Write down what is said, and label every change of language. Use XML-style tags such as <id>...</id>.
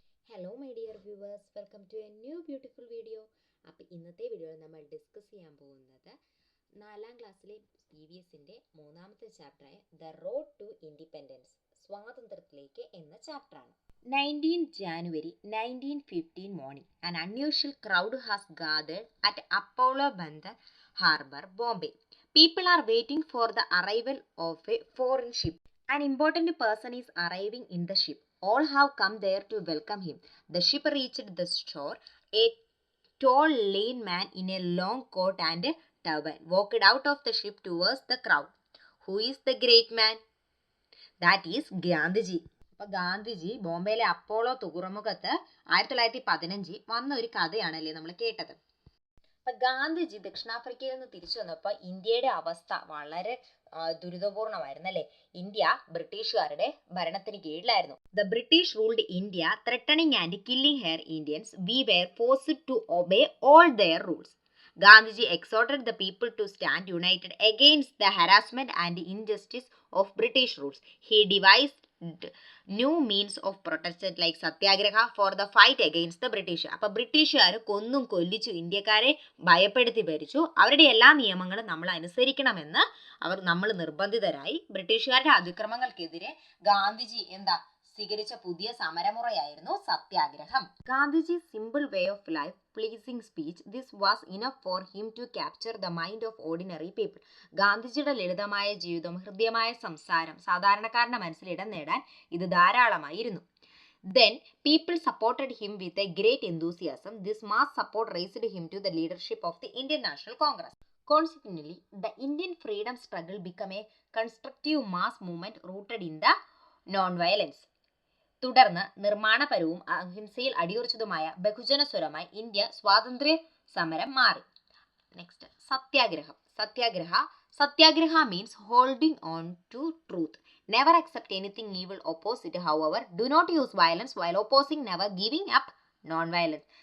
<en>Hello my dear viewers, welcome to a new beautiful video.</en> <ml>അപ്പോൾ ഇന്നത്തെ വീഡിയോയിൽ നമ്മൾ ഡിസ്കസ് ചെയ്യാൻ പോകുന്നത് 4ാം ക്ലാസ്സിലെ PVSൻ്റെ മൂന്നാമത്തെ ചാപ്റ്ററായ ദ റോഡ് ടു ഇൻഡിപെൻഡൻസ്, സ്വാതന്ത്ര്യത്തിലേക്ക് എന്ന ചാപ്റ്ററാണ്.</ml> <en>19 January 1915 morning, an unusual crowd has gathered at Apollo Bandar Harbour, Bombay. People are waiting for the arrival of a foreign ship. An important person is arriving in the ship. All have come there to welcome him. The ship reached the shore. A tall, lean man in a long coat and turban walked out of the ship towards the crowd. Who is the great man? That is Gandhiji.</en> <ml>അപ്പോൾ ഗാന്ധിജി ബോംബെയിലെ Apollo തുറമുഖത്ത് 1915 വന്ന ഒരു കഥയാണല്ലേ നമ്മൾ കേട്ടത്. അപ്പം ഗാന്ധിജി ദക്ഷിണാഫ്രിക്കയിൽ നിന്ന് തിരിച്ചു വന്നപ്പോൾ ഇന്ത്യയുടെ അവസ്ഥ വളരെ ദുരിതപൂർണമായിരുന്നു അല്ലേ. ഇന്ത്യ ബ്രിട്ടീഷുകാരുടെ ഭരണത്തിന് കീഴിലായിരുന്നു.</ml> <en>The British ruled India, threatening and killing her Indians. We were forced to obey all their rules. Gandhiji exhorted the people to stand united against the harassment and injustice of British rules. He devised new means of protest like satyagraha for the fight against the British.</en> <ml>അപ്പോൾ ബ്രിട്ടീഷുകാർ കൊന്നും കൊല്ലിച്ചു ഇന്ത്യക്കാരെ ഭയപ്പെടുത്തി ഭരിച്ചു. അവരുടെ എല്ലാ നിയമങ്ങളും നമ്മൾ അനുസരിക്കണമെന്ന് നമ്മൾ നിർബന്ധിതരായി. ബ്രിട്ടീഷുകാരുടെ അതിക്രമങ്ങൾക്കെതിരെ ഗാന്ധിജി സ്വീകരിച്ച പുതിയ സമരമുറയായിരുന്നു സത്യാഗ്രഹം.</ml> <en>Gandhiji simple way of life, pleasing speech, this was enough for him to capture the mind of ordinary people.</en> <ml>ഗാന്ധിജിയുടെ ലളിതമായ ജീവിതം, ഹൃദ്യമായ സംസാരം സാധാരണക്കാരന്റെ മനസ്സിൽ ഇടം നേടാൻ ഇത് ധാരാളമായിരുന്നു.</ml> <en>Then people supported him with a great enthusiasm. This mass support raised him to the leadership of the Indian National Congress. Consequently, the Indian freedom struggle became a constructive mass movement rooted in the non-violence.</en> <ml>തുടർന്ന് നിർമ്മാണപരവും അഹിംസയിൽ അടിയുറച്ചതുമായ ബഹുജന സ്വരമായി India സ്വാതന്ത്ര്യ സമരം മാറി.</ml> <en>Next, സത്യാഗ്രഹം. Satyagraha means holding on to truth. Never accept anything evil, oppose it. However, do not use violence while opposing, never giving up non violence.</en>